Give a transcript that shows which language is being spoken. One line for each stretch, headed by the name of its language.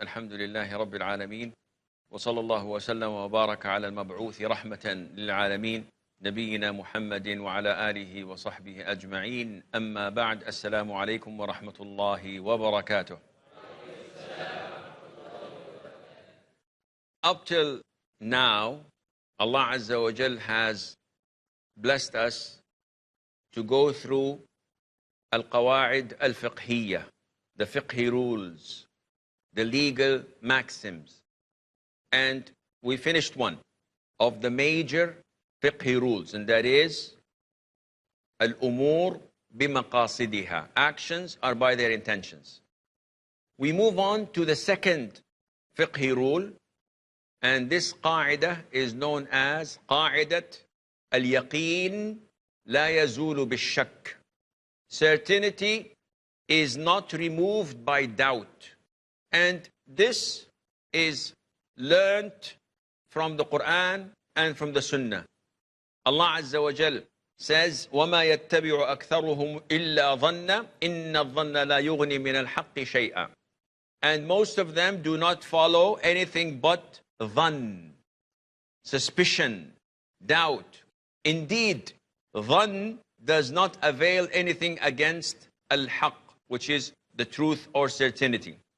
Arabic: الحمد لله رب العالمين، وصلى الله وسلم وبارك على المبعوث رحمة للعالمين نبينا محمد وعلى آله وصحبه أجمعين. أما بعد، السلام عليكم ورحمة الله وبركاته.
English: Up till now, Allah Azza wa Jal has blessed us to go through Al-Qawa'id Al-Fiqhiyya, the fiqhi rules, the legal maxims. And we finished one of the major fiqhi rules, and that is Al-Umur bimaqasidiha. Actions are by their intentions. We move on to the second fiqhi rule, and this qa'idah is known as Qa'idat Al-Yaqeen La Yazulu Bishak. Certainty is not removed by doubt. And this is learnt from the Quran and from the Sunnah. Allah Azza wa Jal says,
Arabic: وَمَا يَتَّبِعُ أَكْثَرُهُمْ إِلَّا ظَنَّ إِنَّ الظَّنَّ لَا يُغْنِي مِنَ الْحَقِّ شَيْئًا.
English: And most of them do not follow anything but dhann, suspicion, doubt. Indeed, dhann does not avail anything against al-haqq, which is the truth or certainty.